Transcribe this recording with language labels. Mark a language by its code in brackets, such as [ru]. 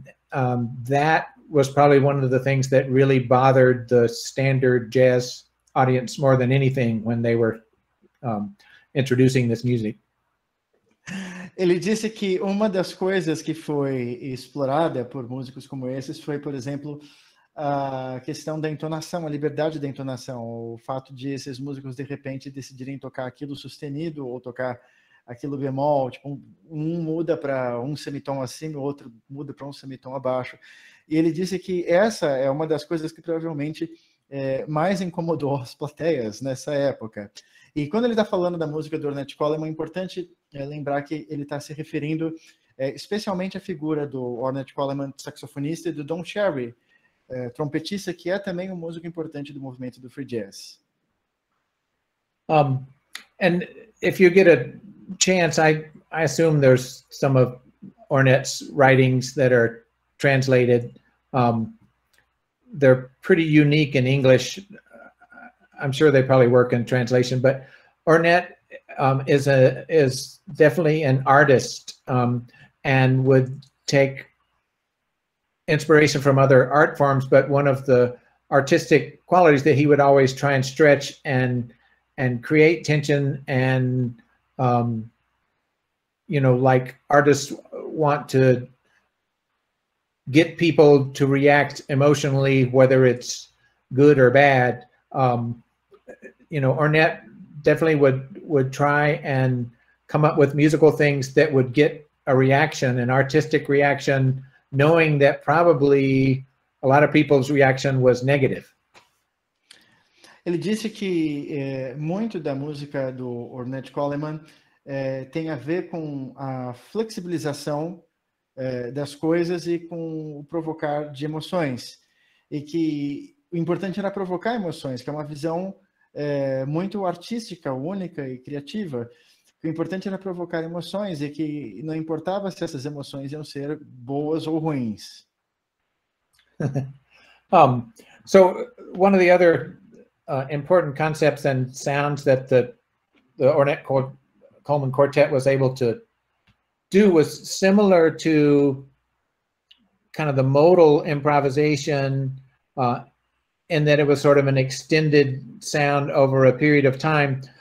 [en] That was probably one of the things that really bothered the standard jazz audience more than anything when they were introducing this music. [pt] Ele disse que uma das coisas que foi explorada por músicos como esses foi, por exemplo, a questão da entonação, a liberdade da entonação, o fato de esses músicos de repente decidirem tocar aquilo sustenido ou tocar aquilo bemol, tipo um muda para um semitom acima, o outro muda para um semitom abaixo. E ele disse que essa é uma das coisas que provavelmente mais incomodou as plateias nessa época. E quando ele está falando da música do Ornette Coleman, é importante lembrar que ele está se referindo especialmente à figura do Ornette Coleman, saxofonista, e do Don Cherry, trompetista, que é também um músico importante do movimento do free jazz. [en] And if you get a chance, I assume there's some of Ornette's writings that are translated. They're pretty unique in English. I'm sure they probably work in translation, but Ornette is definitely an artist, and would take inspiration from other art forms, but one of the artistic qualities that he would always try and stretch and and create tension, and you know, like artists want to get people to react emotionally, whether it's good or bad. You know, Ornette definitely would try and come up with musical things that would get a reaction, an artistic reaction, knowing that probably a lot of people's reaction was negative. [pt] Ele disse que muito da música do Ornette Coleman tem a ver com a flexibilização das coisas e com o provocar de emoções. E que o importante era provocar emoções, que é uma visão muito artística, única e criativa. O importante era provocar emoções e que não importava se essas emoções iam ser boas ou ruins. [en] So one of the other important concepts and sounds that the Ornette Coleman Quartet was able to do was similar to kind of the modal improvisation in that it was sort of an extended sound over a period of time.